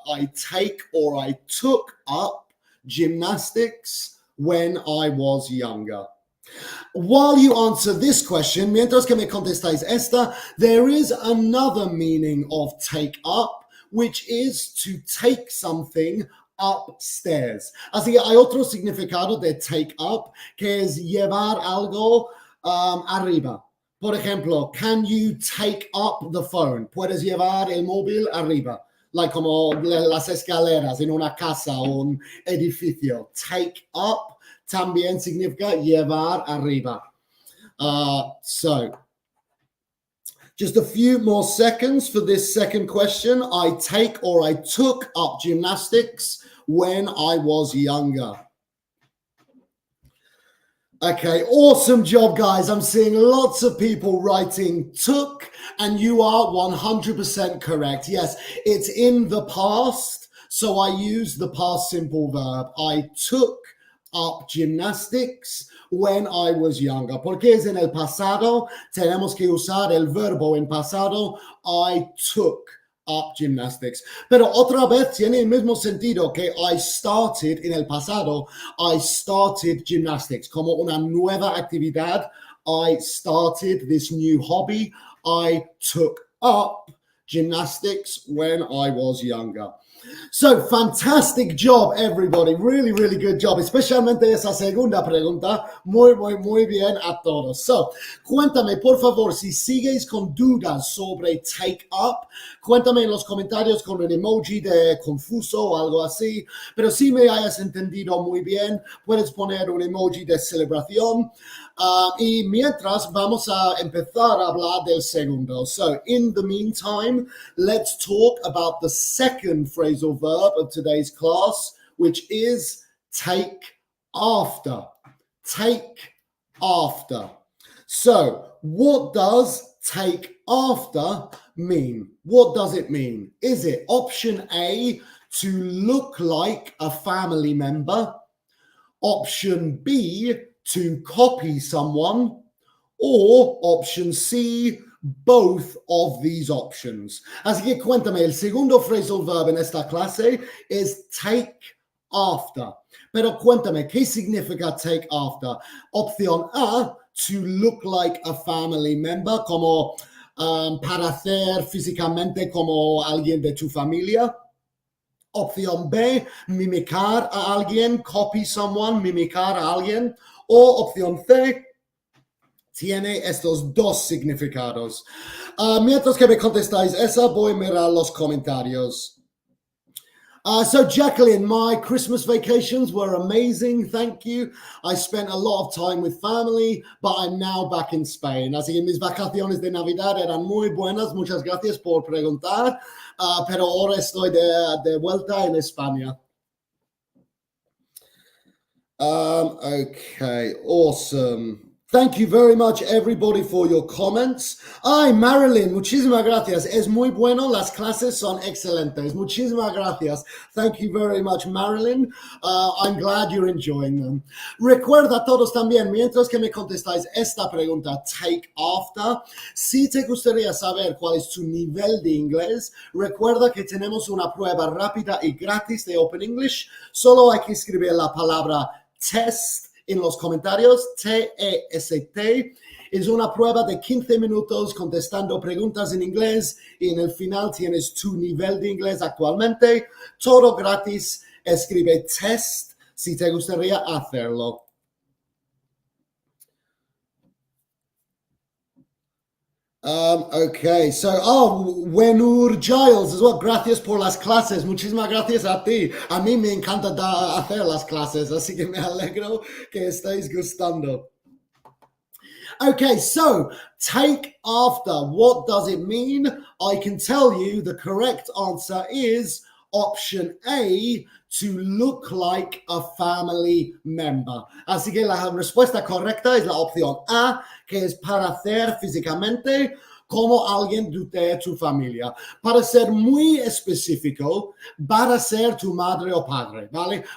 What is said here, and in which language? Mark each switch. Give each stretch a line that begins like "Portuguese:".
English: I take or I took up gymnastics when I was younger. While you answer this question,
Spanish: mientras que me contestáis esta,
English: there is another meaning of take up, which is to take something upstairs.
Spanish: Así que hay otro significado de take up, que es llevar algo arriba. Por ejemplo,
English: can you take up the phone?
Spanish: Puedes llevar el móvil arriba. Like como las escaleras en una casa o un edificio. Take up también significa llevar arriba.
English: So, just a few more seconds for this second question. I take or I took up gymnastics when I was younger. Okay, awesome job, guys. I'm seeing lots of people writing took, and you are 100% correct. Yes, it's in the past, so I use the past simple verb. I took up gymnastics when I was younger.
Spanish: Porque es en el pasado, tenemos que usar el verbo en pasado.
English: I took up gymnastics.
Spanish: Pero otra vez tiene el mismo sentido que
English: I started
Spanish: en el pasado.
English: I started gymnastics
Spanish: como una nueva actividad.
English: I started this new hobby. I took up gymnastics when I was younger. So, fantastic job, everybody. Really, really good job.
Spanish: Especialmente esa segunda pregunta. Muy bien a todos. So, cuéntame, por favor, si sigues con dudas sobre take up, cuéntame en los comentarios con un emoji de confuso o algo así. Pero si me hayas entendido muy bien, puedes poner un emoji de celebración. Y mientras vamos a empezar a hablar del segundo.
English: So, in the meantime, let's talk about the second phrasal verb of today's class, which is take after. Take after. So, what does take after mean? What does it mean? Is it option A, to look like a family member? Option B, to copy someone? Or option C, both of these options.
Spanish: Así que cuéntame, el segundo phrasal verb en esta clase es take after. Pero cuéntame, ¿qué significa take after? Opción A,
English: to look like a family member,
Spanish: como parecer físicamente como alguien de tu familia. Opción B, mimicar a alguien,
English: copy someone,
Spanish: mimicar a alguien. O opción C, tiene estos dos significados. Mientras que me contestáis esa, voy a mirar los comentarios.
English: So, Jacqueline, my Christmas vacations were amazing. Thank you. I spent a lot of time with family, but I'm now back in Spain.
Spanish: Así que mis vacaciones de Navidad eran muy buenas. Muchas gracias por preguntar. Pero ahora estoy de vuelta en España.
English: Okay, awesome. Thank you very much, everybody, for your comments.
Spanish: Ay, Marilyn, muchísimas gracias. Es muy bueno. Las clases son excelentes. Muchísimas gracias.
English: Thank you very much, Marilyn. I'm glad you're enjoying them.
Spanish: Recuerda todos también, mientras que me contestáis esta pregunta, take after, si te gustaría saber cuál es tu nivel de inglés, recuerda que tenemos una prueba rápida y gratis de Open English. Solo hay que escribir la palabra test en los comentarios, T-E-S-T. Es una prueba de 15 minutos contestando preguntas en inglés y en el final tienes tu nivel de inglés actualmente. Todo gratis. Escribe test si te gustaría hacerlo.
English: Okay, so, Wenur Giles as well.
Spanish: Gracias por las clases. Muchísimas gracias a ti. A mí me encanta hacer las clases, así que me alegro que estéis gustando.
English: Okay, so take after. What does it mean? I can tell you the correct answer is option A, to look like a family member.
Spanish: Así que la respuesta correcta es la opción A, que es parecer físicamente como alguien de tu familia. Para ser muy específico, va a ser tu madre o padre, ¿vale?